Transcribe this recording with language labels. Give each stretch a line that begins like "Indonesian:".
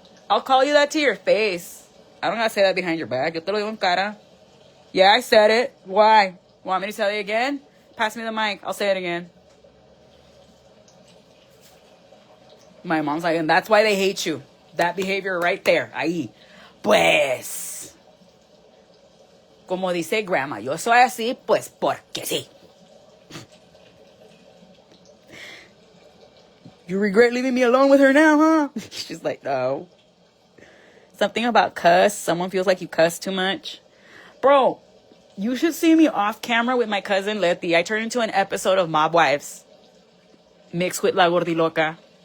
English: I'll call you that to your face. I don't gotta say that behind your back.
Spanish: Yo te lo digo en cara.
English: Yeah, I said it. Why? Want me to tell you again? Pass me the mic. I'll say it again. My mom's like, and that's why they hate you. That behavior right there.
Spanish: Ahí. Pues. Como dice grandma, yo soy así, pues porque sí.
English: You regret leaving me alone with her now, huh? She's like, no. Something about cuss. Someone feels like you cuss too much. Bro, you should see me off camera with my cousin Letty. I turned into an episode of Mob Wives mixed with La Gordiloca.